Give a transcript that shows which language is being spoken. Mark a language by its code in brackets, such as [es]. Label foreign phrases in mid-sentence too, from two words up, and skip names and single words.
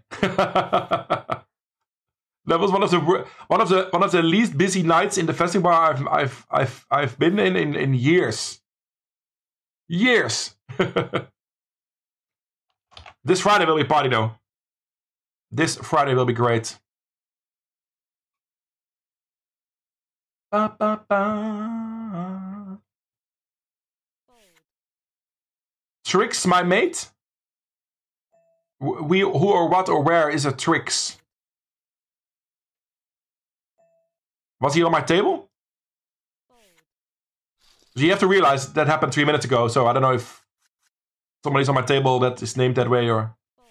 [en] That was one of the least busy nights in the festival I've been in years. Years. This Friday will be party though. This Friday will be great. Ba, ba, ba. Trix, my mate? Who or what or where is a Trix? Was he on my table? So you have to realize that happened 3 minutes ago, so I don't know if somebody's on my table that is named that way or...